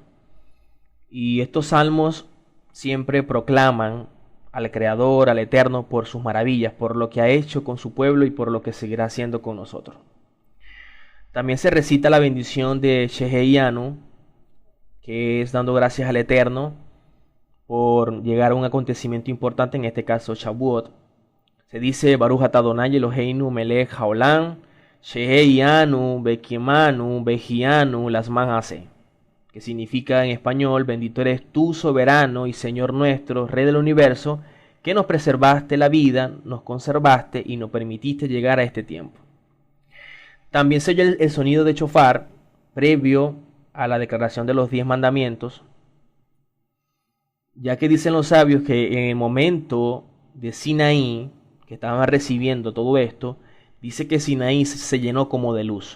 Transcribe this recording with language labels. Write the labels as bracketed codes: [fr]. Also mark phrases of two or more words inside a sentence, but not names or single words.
[es] Y estos salmos siempre proclaman al Creador, al Eterno, por sus maravillas, por lo que ha hecho con su pueblo y por lo que seguirá haciendo con nosotros. También se recita la bendición de Sheheyanu, que es dando gracias al Eterno por llegar a un acontecimiento importante, en este caso Shavuot. Se dice [he] ברוך אתה אדוני אלוהינו מלך העולם שהחיינו וקיימנו והגיענו לזמן הזה, [es] que significa en español: bendito eres tú, soberano y Señor nuestro, Rey del universo, que nos preservaste la vida, nos conservaste y nos permitiste llegar a este tiempo. También se oye el sonido de chofar previo a la declaración de los 10 mandamientos, ya que dicen los sabios que en el momento de Sinaí, que estaban recibiendo todo esto, dice que Sinaí se llenó como de luz.